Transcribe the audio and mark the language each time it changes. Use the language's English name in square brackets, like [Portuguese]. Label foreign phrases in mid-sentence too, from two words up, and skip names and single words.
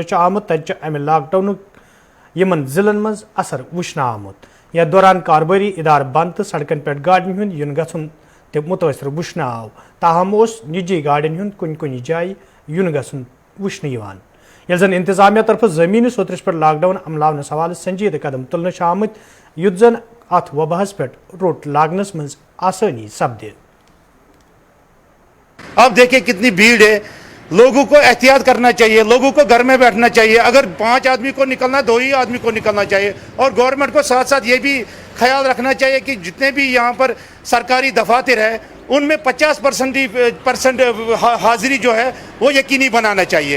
[Kashmiri] आमुत तत अमे लॉकडाउन यमन जिलन मज असर वुचन आमुत यथ दौरान कारोबारी इदार बंद तो सड़कन पे गाड़ियों हुंद युन गछुन ते मुतअसर वुचन आव ताहम निजी गाड़ियों हुंद कुन जाय युन गछुन वुचन यिवान यह जन इंतजामिया तरफ जमीनी सोतरस पे लॉकडाउन अमलावन सवाल संजीद कदम तुलने आमुत युत जन अथ वबहस पे रोट लागनस मज आसानी सपदे। [Urdu] اب دیکھیے کتنی بھیڑ ہے، لوگوں کو احتیاط کرنا چاہیے، لوگوں کو گھر میں بیٹھنا چاہیے. اگر 5 آدمی کو نکلنا 2 ہی آدمی کو نکلنا چاہیے۔ اور گورنمنٹ کو ساتھ ساتھ یہ بھی خیال رکھنا چاہیے کہ جتنے بھی یہاں پر سرکاری دفاتر ہے ان میں 50% حاضری جو ہے وہ یقینی بنانا چاہیے.